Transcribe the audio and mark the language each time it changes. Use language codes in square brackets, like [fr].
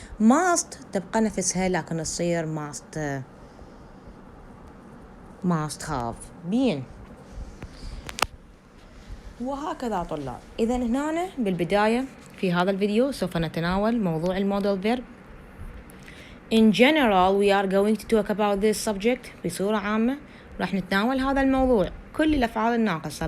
[ar] must تبقى نفسها لكن تصير [en] must have been، [ar] وهكذا طلاب. إذا هنا بالبداية في هذا الفيديو سوف نتناول موضوع الموديل فيرب. [en] In general we are going to talk about this subject. [ar] بصورة عامة راح نتناول هذا الموضوع، كل الأفعال الناقصة.